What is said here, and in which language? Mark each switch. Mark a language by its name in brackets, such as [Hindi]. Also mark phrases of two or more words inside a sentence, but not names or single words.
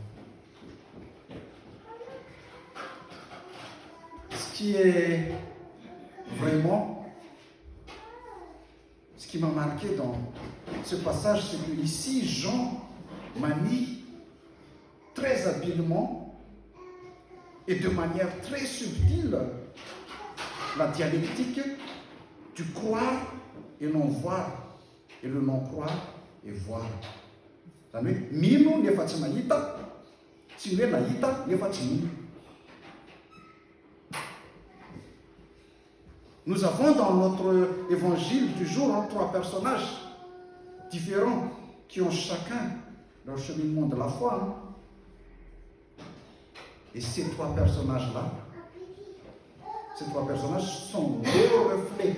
[French] Ce qui est vraiment, ce qui m'a marqué dans ce passage, c'est que ici, Jean manie très habilement et de manière très subtile la dialectique du croire et non voir et le non croire et voir. [Malagasy] Mino nefa tsy mahita, tsy hoe nahita nefa tsy mino. [French] Nous avons dans notre évangile du jour 3 personnages différents qui ont chacun leur cheminement de la foi. Et ces 3 personnages-là, ces 3 personnages sont nos reflets.